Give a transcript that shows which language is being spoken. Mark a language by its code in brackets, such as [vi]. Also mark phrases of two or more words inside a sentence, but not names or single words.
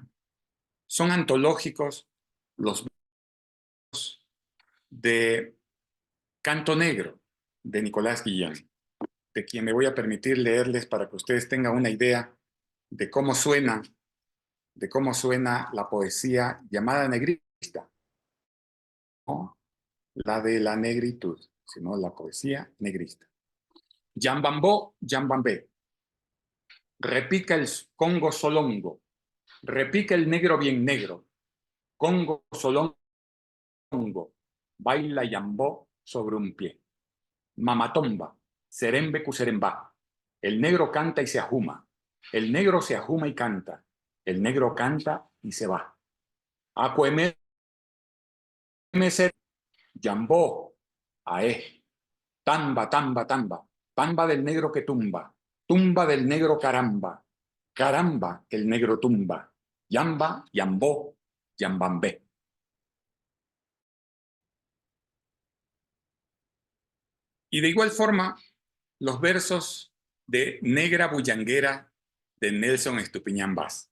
[es] Son antológicos los versos de Canto Negro de Nicolás Guillén, de quien me voy a permitir leerles para que ustedes tengan una idea de cómo suena la poesía llamada negrista, no la de la negritud, sino la poesía negrista. Yambambó, yambambé, repica el congo solongo, repica el negro bien negro, congo solongo, baila yambó sobre un pie. Mamatomba, serembe cuserembá, el negro canta y se ajuma, el negro se ajuma y canta, el negro canta y se va. Acueme, yambó, ae, tamba, tamba, tamba, tamba del negro que tumba, tumba del negro caramba, caramba que el negro tumba, yamba, yambó, yambambé. Y de igual forma, los versos de Negra Bullanguera de Nelson Estupiñán Bas.